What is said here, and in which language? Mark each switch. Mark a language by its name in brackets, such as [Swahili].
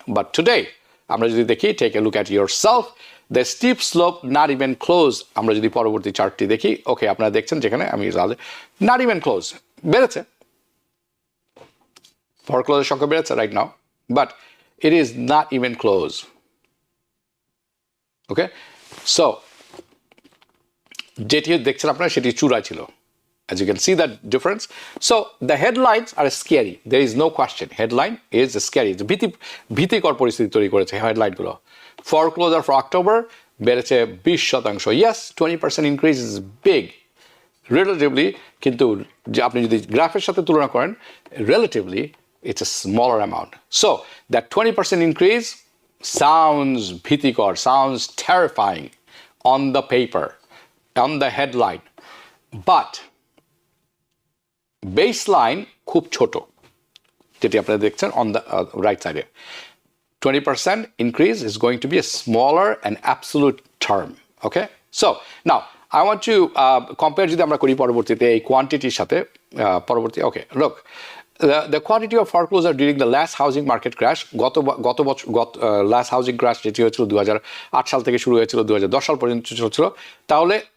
[English] but today [Bangla] আমরা যদি দেখি, [English] Take a look at yourself, the steep slope not even close. [Bangla] আমরা যদি পরবর্তী চার্টটি দেখি, ওকে, আপনারা দেখছেন যেখানে আমি [English] not even close, [Bangla] বেড়েছে, ফরক্লোজের সংখ্যা বেড়েছে right now, [English] But it is not even close. Okay, so [Bangla] যেটি দেখছেন আপনারা সেটি চূড়ায় ছিল, [English] as you can see that difference. So the headlines are scary, there is no question, headline is scary, [Bangla] ভীতিকর পরিস্থিতি তৈরি করেছে হেডলাইনগুলো। ফরক্লোজার ফর অক্টোবর বেড়েছে [English] 20%, yes, 20% increase is big relatively, [Bangla] কিন্তু আপনি যদি গ্রাফের সাথে তুলনা করেন, [English] relatively it's a smaller amount. So that 20% increase sounds bhitikor, sounds terrifying on the paper, on the headline, but baseline খুব ছোট, [Bangla] যেটি আপনারা দেখছেন [English] on the right side. 20% increase is going to be a smaller and absolute term. Okay, so now I want to compare [Bangla] যদি আমরা করি পরবর্তীতে এই কোয়ান্টিটির সাথে পরবর্তী। [English] Okay, look, the quantity of foreclosure during the last housing market crash, [Bangla] গত বছর [English] last housing crash [Bangla] যেটি হয়েছিল 2008 সাল থেকে শুরু হয়েছিল 2010 সাল পর্যন্ত চলছিল, তাহলে